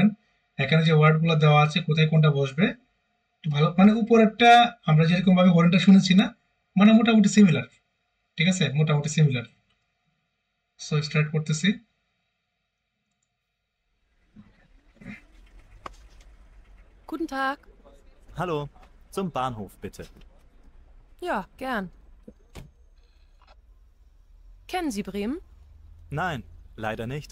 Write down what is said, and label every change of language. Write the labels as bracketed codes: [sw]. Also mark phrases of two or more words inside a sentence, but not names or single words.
[bn] এখানে যে ওয়ার্ডগুলো দেওয়া আছে কোথায় কোনটা বসবে একটু ভালো, মানে উপরেরটা আমরা যেরকম ভাবে হরেনটা শুনেছি না, মানে মোটামুটি সিমিলার, ঠিক আছে, মোটামুটি সিমিলার। সো স্টার্ট করতেছি। [de] Guten Tag. Hallo, zum Bahnhof bitte. Ja, gern. Kennen Sie Bremen? Nein, leider nicht.